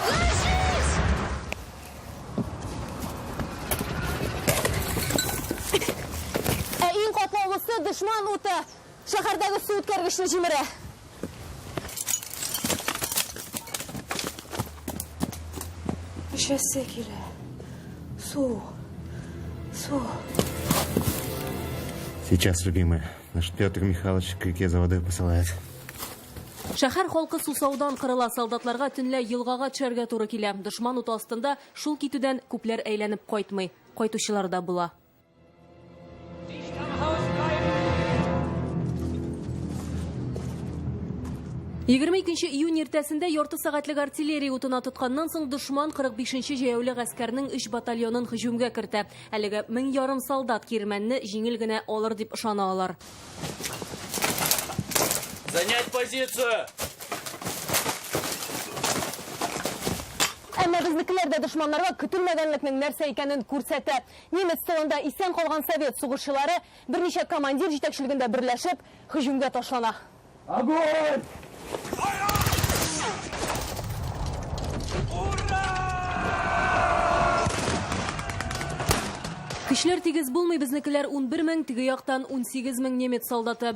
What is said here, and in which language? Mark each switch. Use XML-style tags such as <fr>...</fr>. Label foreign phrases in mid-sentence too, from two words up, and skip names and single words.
<tt>Иң катлаулысы дошман уты шәһәрдәге су үткәргечне җимерә. Шәсе килә. Су.</tt> <ru>Сейчас, любимая, наш Петр Михайлович к реке за водой посылает.</ru> <tt>Шәһәр халкы сусаудан кырыла, солдатларга төнлә елгага төшәргә туры килә. Дошман уты астында шул китүдән күпләр әйләнеп кайтмый. Кайтучылар да була. 22 июнь иртәсендә ярты сәгатьлек артиллерия утына тотканнан соң дошман 45-нче җәяүле гаскәрнең 3 батальонын һөҗүмгә кертә. Әлегә 1000 солдат кирмәнне җиңел генә алыр дип ышана алар.</tt> <ru>Занять позицию!</ru> <tt>Әмма безнекеләр дә дошманнарга көтелмәгәнлекнең нәрсә икәнен күрсәтә. Немец тылында исән калган совет сугышчылары берничә командир җитәкчелегендә берләшеп һөҗүмгә ташлана.</tt> <ru>Огонь!</ru> <tt>Көчләр тигез булмый, безнекеләр 11 000, теге яктан 18 000 немец солдаты.</tt>